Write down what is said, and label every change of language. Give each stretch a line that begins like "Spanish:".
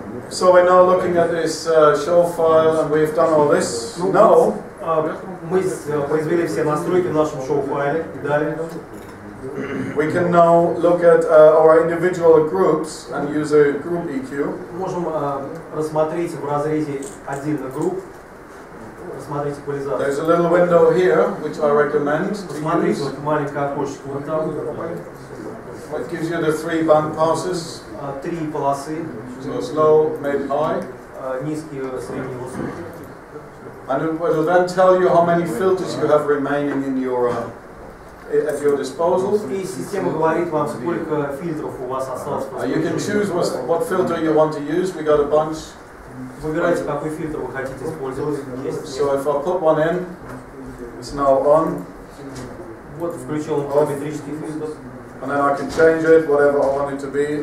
English: So we're now looking at this show file, and we've done all this. Now.
Russian: Мы произвели все настройки в нашем шоу-файле и далее.
English: We can now look at our individual groups and use a group EQ.
Russian: Можем рассмотреть в разрезе отдельных групп, рассмотреть эквализацию.
English: There's a little window here, which I recommend to
Russian: Посмотрите
English: use.
Russian: вот маленькое окошечко вот там.
English: It gives you the 3 band passes.
Russian: 3 полосы.
English: So it's low, mid, high.
Russian: Низкий, средний, высокий.
English: And it will then tell you how many filters you have remaining in your at your disposal.
Russian: И система говорит вам, сколько фильтров у вас осталось.
English: You can choose what filter you want to use. We got a bunch.
Russian: Выбирайте, какой фильтр вы хотите использовать.
English: So if I put one in, it's now on.
Russian: Вот включил параметрический фильтр.
English: And then I can change it, whatever I want it to be.